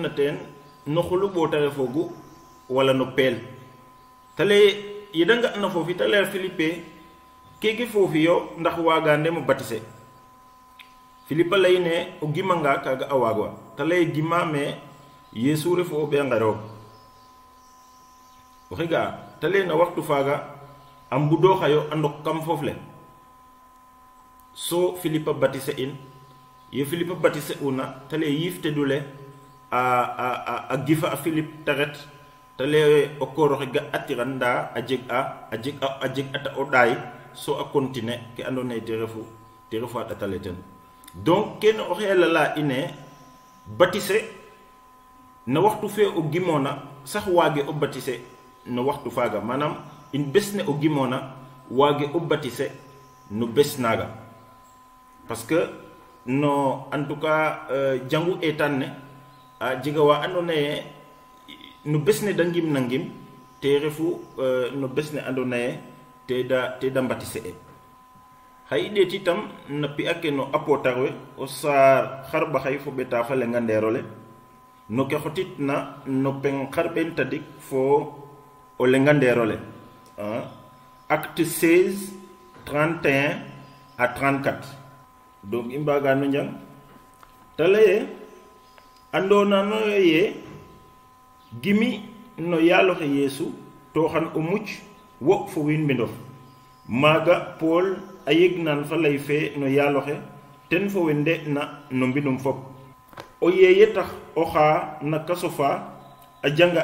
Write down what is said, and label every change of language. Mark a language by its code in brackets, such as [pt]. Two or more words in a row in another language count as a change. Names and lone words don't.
[srr] na ten no xulu bo tare fogu wala no pel tale yidanga na fofi tale Philippe keke fofi yo ndax wagande mo batise Philippe lay ne o gimanga kaga awagwa tale gima me yesu refo be ngaro oxiga tale na waxtu faga am budo xayo andok kam fofle so Philippe batise in ye Philippe batise una tale yifte dule a gifa a Philippe taret tale o koro ga atiranda a jeg ata o day so a continue ke andone te refu ata taleten donc ken o xela la ine batise na waxtu fe o gimona sax wage o batise no waxtu faga manam in besne o gimona wage o batise no besnaga parce que no [fr] en tout cas [srr] jangu etanne a jiga wa andone no besne dangim nangim te refu no besne andone te da batise e hayde titam na pi ake no apotarwe o sar kharba khay fo beta fa le nganderole no ke xotit na no pen kharben tadik fo o le nganderole acte 16 31 à 34 donc imbaga no njang talaye andona no ye gimi no yalo xe yesu to xan o mucc wo fo win bindof maga Paul ayeg nan fa lay fe no yalo xe ten fo wende na no mbinum fop o yeye tax o xa na kasofa a janga